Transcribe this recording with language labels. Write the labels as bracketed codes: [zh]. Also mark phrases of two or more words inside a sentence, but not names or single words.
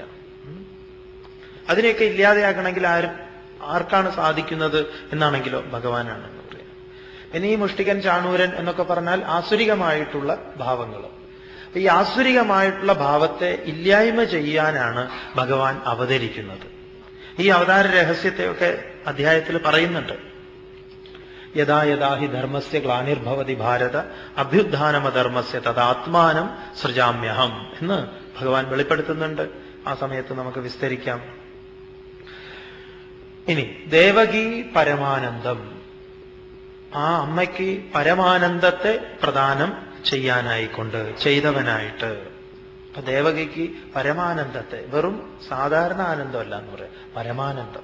[ml] അതിനെയൊക്കെ ഇല്ലാതെയാക്കണമെങ്കിൽ ആർക്കാണ് സാധിക്കുന്നത് എന്നാണെങ്കിലോ ഭഗവാനാണെന്ന് പറയാം. ഇനി ഈ മുഷ്ടികൻ, ചാണൂരൻ എന്നൊക്കെ പറഞ്ഞാൽ ആസുരികമായിട്ടുള്ള ഭാവങ്ങൾ. ഈ ആസുരികമായിട്ടുള്ള ഭാവത്തെ ഇല്ലായ്മ ചെയ്യാനാണ് ഭഗവാൻ അവതരിക്കുന്നത്. ഈ അവതാര രഹസ്യത്തെയൊക്കെ അധ്യായത്തിൽ പറയുന്നുണ്ട്. [sa] യഥാ യഥാ ഹി ധർമ്മസ്യ ഗ്ലാനിർഭവതി ഭാരത അഭ്യുത്ഥാനമധർമ്മസ്യ തദാത്മാനം സൃജാമ്യഹം [ml] എന്ന് ഭഗവാൻ വെളിപ്പെടുത്തുന്നുണ്ട്. ആ സമയത്ത് നമുക്ക് വിസ്തരിക്കാം. ഇനി ദേവകീ പരമാനന്ദം, ആ അമ്മയ്ക്ക് പരമാനന്ദത്തെ പ്രദാനം ചെയ്യാനായിക്കൊണ്ട്, ചെയ്തവനായിട്ട്. അപ്പൊ ദേവകിക്ക് പരമാനന്ദത്തെ, വെറും സാധാരണ ആനന്ദമല്ല എന്ന് പറയാം, പരമാനന്ദം.